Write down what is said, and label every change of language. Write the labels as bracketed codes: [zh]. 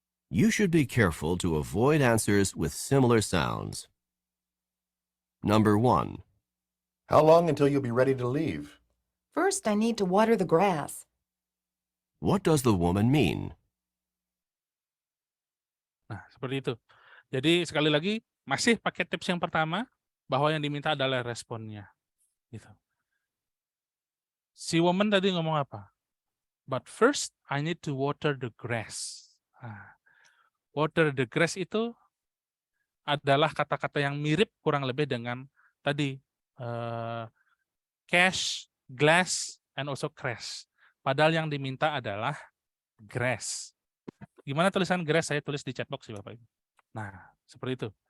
[en] You should be careful to avoid answers with similar sounds. Number 1. How long until you'll be ready to leave? First, I need to water the grass. What does the woman mean? [id] Nah, seperti itu. Jadi sekali lagi masih pakai tips yang pertama, bahwa yang diminta adalah responnya. Gitu. Si woman tadi ngomong apa? [en] But first, I need to water the grass. [id] Nah, [en] water the grass [id] itu adalah kata-kata yang mirip kurang lebih dengan tadi [en] cash, glass, and also crash. [id] Padahal yang diminta adalah grass. Gimana tulisan grass? Saya tulis di chatbox sih Bapak Ibu. Nah, seperti itu.